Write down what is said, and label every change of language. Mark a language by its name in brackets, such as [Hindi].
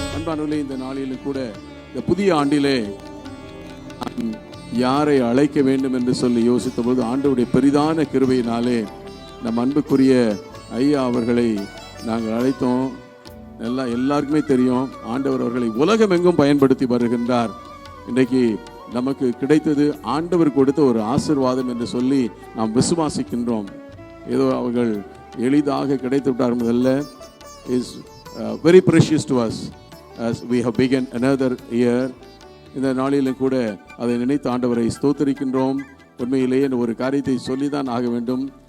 [Tamil] பிரியமானவர்களே, இந்த நாளிலும் கூட இந்த புதிய ஆண்டிலே யாரை அழைக்க வேண்டும் என்று சொல்லி யோசித்த போது ஆண்டவருடைய பெரிதான கிருபையினாலே நம் அன்புக்குரிய ஐயா அவர்களை நாங்கள் அழைத்தோம். எல்லாருக்குமே தெரியும், ஆண்டவர் அவர்களை உலகம் எங்கும் பயன்படுத்தி வருகின்றார். இன்றைக்கு நமக்கு கிடைத்தது ஆண்டவர் கொடுத்த ஒரு ஆசீர்வாதம் என்று சொல்லி நாம் விசுவாசிக்கின்றோம். ஏதோ அவர்கள் எளிதாக கிடைத்து விட்டார் முதல்ல. [English] Is very precious to us as we have begun another year. [Tamil] இந்த நாளிலும் கூட அதை நினைத்து ஆண்டவரை ஸ்தோத்திரிக்கின்றோம். உண்மையிலேயே ஒரு காரியத்தை சொல்லிதான் ஆக வேண்டும்.